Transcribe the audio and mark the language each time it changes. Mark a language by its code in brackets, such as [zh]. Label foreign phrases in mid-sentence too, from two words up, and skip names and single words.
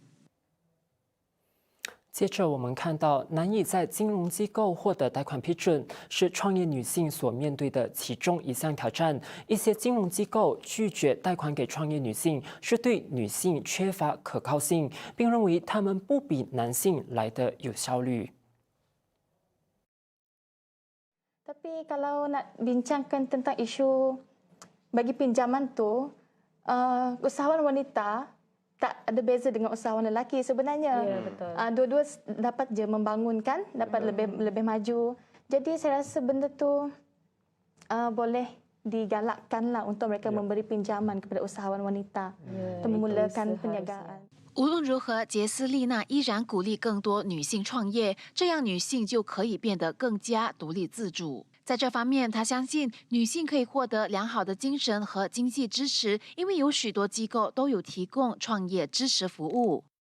[zh] 接着我们看到，难以在金融机构获得贷款批准，是创业女性所面对的其中一项挑战。一些金融机构拒绝贷款给创业女性，是对女性缺乏可靠性，并认为她们不比男性来得有效率。 [ms] Tapi kalau nak bincangkan tentang isu bagi pinjaman tu, usahawan wanita tak ada beza dengan usahawan lelaki sebenarnya. Ya, betul. Dua-dua dapat je membangunkan, dapat lebih maju. Jadi saya rasa benda tu boleh digalakkanlah untuk mereka memberi pinjaman kepada usahawan wanita untuk memulakan perniagaan. [zh] 无论如何，杰斯丽娜依然鼓励更多女性创业，这样女性就可以变得更加独立自主。在这方面，她相信女性可以获得良好的精神和经济支持，因为有许多机构都有提供创业支持服务。